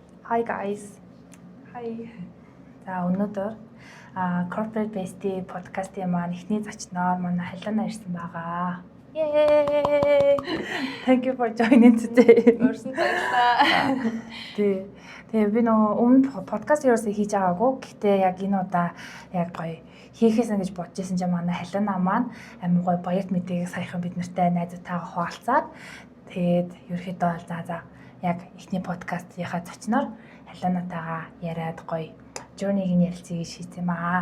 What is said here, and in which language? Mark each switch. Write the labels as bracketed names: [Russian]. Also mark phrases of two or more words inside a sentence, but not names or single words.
[English] Hi guys. Hi. [Mongolian] За өнөөдөр Corporate Bestie podcast-ийн маань эхний зочноор манай Халина ирсэн байгаа. [English] Yay! Thank you for joining today. [Mongolian] Өрсөн баярлалаа. Тэгээ би нөгөө өмнө подкаст ерөөсөө хийж байгаагүй. Гэхдээ яг энэ удаа яг гоё хийхээсэн гэж бодож байсан чинь манай Халина маань амин гоё баярт мэдээ саяхан бид нартай найзуудтайгаа хуваалцаад тэгээд ерөөхдөө за яг эхний подкастынхаа зочноор Халинатайгаа яриад гоё journey-г нь ярилцъя гэж шийдсэн юм аа.